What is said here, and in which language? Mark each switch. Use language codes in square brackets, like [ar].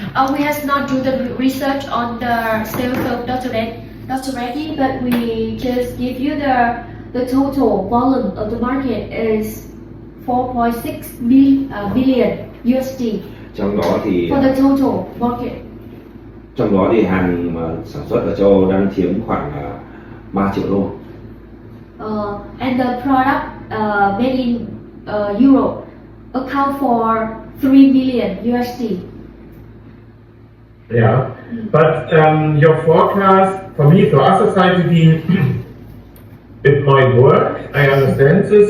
[en] We have not do the research on the sales of Dr. Reddy, but we just give you the total volume of the market is 4.6 billion USD. [vi] Trong đó thì [en] for the total market. [vi] Trong đó thì hàng mà sản xuất ở châu Âu đang chiếm khoảng 3 triệu đô. [en] And the product made in Europe account for 3 billion USD. Yeah, but your forecast for me, for us as ITD, it might work. I understand this.